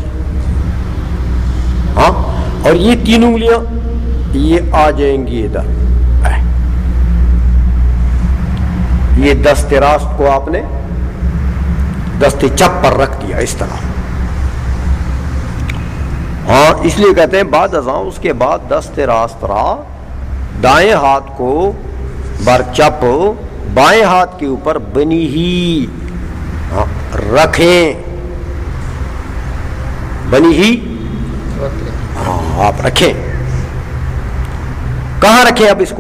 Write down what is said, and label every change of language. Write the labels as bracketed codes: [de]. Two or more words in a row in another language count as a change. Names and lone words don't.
[ur] ہاں، اور یہ تین انگلیاں یہ آ جائیں گی ادھر. یہ دست راست کو آپ نے دست چپ پر رکھ دیا اس طرح. ہاں، اس لیے کہتے ہیں بعد ازاں اس کے بعد [fa] دست راست را [ur] دائیں ہاتھ کو [fa] بر چپ [ur] بائیں ہاتھ کے اوپر بنی ہی رکھیں، بنی ہی ہاں آپ رکھیں. کہاں رکھیں اب اس کو؟